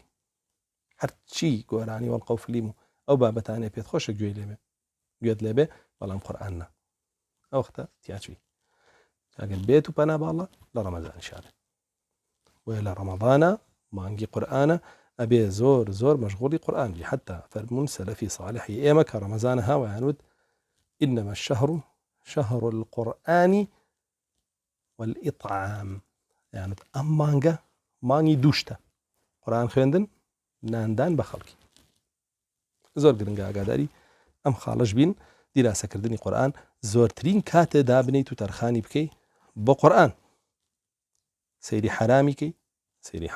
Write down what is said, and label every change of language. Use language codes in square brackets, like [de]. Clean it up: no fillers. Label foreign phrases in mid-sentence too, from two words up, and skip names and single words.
[ckb] هەرچی گۆرانی وەڵقەوفلیم و ئەو بابەتانێ پێت خۆشە گوێت لێبێ، بەڵام قورئان نا، ئەو وەختە تیاچوی. ئەگەر بێت و پەنا باڵە لە ڕەمەزان شارێ وە لە ڕەمەضانە مانگی قورئانە ئەبێ زۆر زۆر مەشغوڵی قورئان بی حتا فەرموون سەلەفی صالحی ئێمە کە ڕەمەزانە هاوایان وت [ar] إنما الشهر شهر القرآن والإطعام [ckb] يعني ئەم مانگە مانگی دووشتە قورئان خوێندن ناندان بە خەڵکی زۆر گرنگە ئاگاداری ئەم خاڵەش بین دیراسەکردنی قورئان زۆرترین کاتێ دابنیت و تەرخانی بکەی بۆ قورئان سەیری حرامی کەی سەیری